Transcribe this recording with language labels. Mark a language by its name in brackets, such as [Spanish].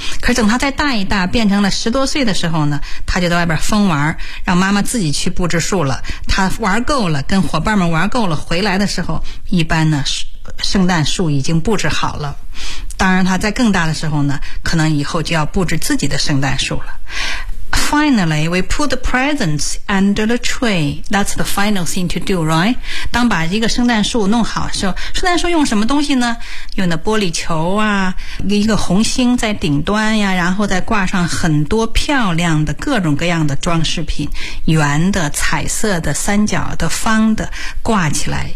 [Chinese] 可是等他再大一大，变成了十多岁的时候呢，他就在外边疯玩，让妈妈自己去布置树了。他玩够了，跟伙伴们玩够了，回来的时候，一般呢，圣诞树已经布置好了。当然他在更大的时候呢，可能以后就要布置自己的圣诞树了。 [English] Finally, we put the presents under the tree. That's the final thing to do, right? [Chinese] 当把一个圣诞树弄好的时候，圣诞树用什么东西呢？用的玻璃球啊，一个红星在顶端呀，然后再挂上很多漂亮的各种各样的装饰品，圆的、彩色的、三角的、方的，挂起来。